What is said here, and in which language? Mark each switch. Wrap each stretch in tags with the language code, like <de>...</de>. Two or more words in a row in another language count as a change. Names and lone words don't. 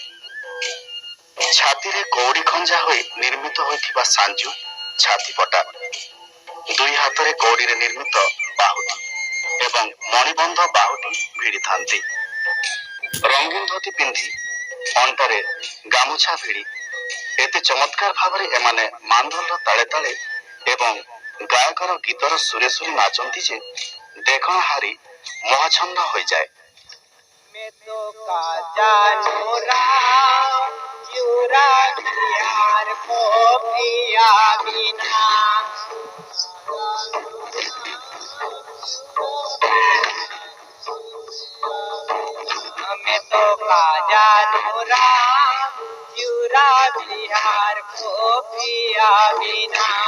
<or>ଛାତିରେ କଉଡ଼ି ଖଞ୍ଜା ହୋଇ ନିର୍ମିତ ହୋଇଥିବା ସାଞ୍ଜୁ ଛାତିପଟା, ଦୁଇ ହାତରେ କଉଡ଼ିରେ ନିର୍ମିତ ବାହୁଟି ଏବଂ ମଣିବନ୍ଧ ବାହୁଟି ଭିଡ଼ିଥାନ୍ତି। ରଙ୍ଗୀନ ଧୋତି ପିନ୍ଧି ଅଣ୍ଟାରେ ଗାମୁଛା ଭିଡ଼ି ଏତେ ଚମତ୍କାର ଭାବରେ ଏମାନେ ମାନ୍ଦଲର ତାଳେ ତାଳେ ଏବଂ ଗାୟକର ଗୀତର ସୁରେ ସୁରେ ନାଚନ୍ତି ଯେ ଦେଖଣାହାରି ମୋହାଛନ୍ନ ହୋଇଯାଏ।</or> <hi>मैं तो का जानू राम चूरा यार को पिया बिना मैं तो का जानू राम चूरा बिहार को पिया बिना</hi>